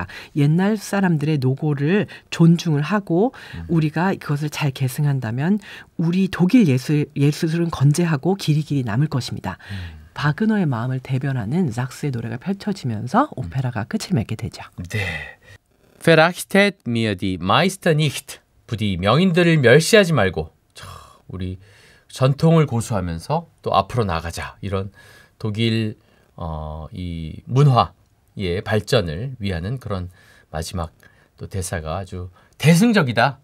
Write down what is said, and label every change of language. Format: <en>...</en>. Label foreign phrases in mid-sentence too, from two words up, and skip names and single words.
<ko>옛날 사람들의 노고를 존중을 하고 우리가 그것을 잘 계승한다면 우리 독일 예술은 건재하고 길이 남을 것입니다. 바그너의 마음을 대변하는 zak스의 노래가 펼쳐지면서 오페라가 끝을 맺게 되죠. 네.</ko> <de>Verachtet mir die Meister nicht.</de> <ko>부디 명인들을 멸시하지 말고 우리 전통을 고수하면서 또 앞으로 나가자. 이런 독일 이 문화의 발전을 위하는 그런 마지막 또 대사가 아주 대승적이다.</ko>